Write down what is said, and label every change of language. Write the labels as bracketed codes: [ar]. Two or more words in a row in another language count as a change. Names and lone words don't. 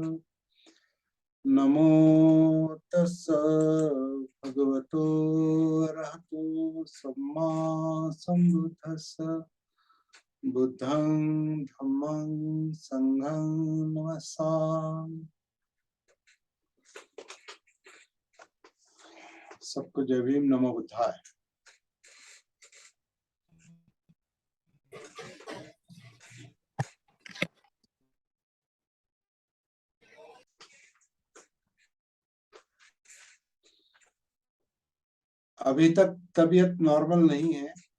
[pi] नमो तस्स भगवतो रहतो सम्मा सम्बुद्धस्स। बुद्धं धम्मं संघं नमस्सामि। [hi] सबको जय भीम, [pi] नमो बुद्धाय। [hi] अभी तक तबीयत नॉर्मल नहीं है।